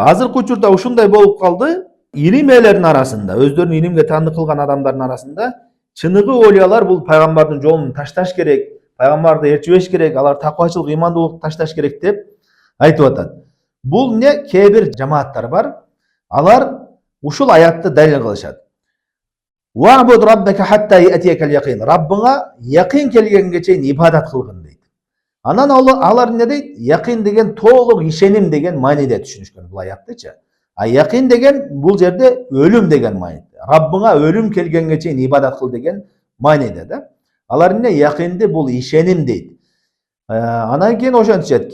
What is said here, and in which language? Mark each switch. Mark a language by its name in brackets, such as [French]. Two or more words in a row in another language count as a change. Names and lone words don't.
[Kyrgyz] Азыркы учурда ушундай болуп калды. Илим ээлеринин арасында, өздөрүн илимге таандык кылган адамдардын арасында чыныгы олиялар бул пайгамбардын жолун ташташ керек, пайгамбарды ээрчибеш керек, алар таквачылык, ыймандуулук ташташ керек деп айтып атат. Бул эмне? Кээ бир жамааттар бар. Алар ушул аятты далил кылышат. [Arabic] واعبد ربك حتى يأتيك اليقين. [Kyrgyz] Раббыңа яқин келгенге чейин ибадат кылгын дейт. Анан алар эмне дейт? Яқин деген толук ишеним деген мааниде түшүнүшкөн бул аяттычы. А яқин деген бул жерде өлүм деген мааниде. Раббыңа өлүм келгенге чейин ибадат кыл деген мааниде да. Алар эмне? Яқинди бул ишеним дейт. Анан кийин ошентишет.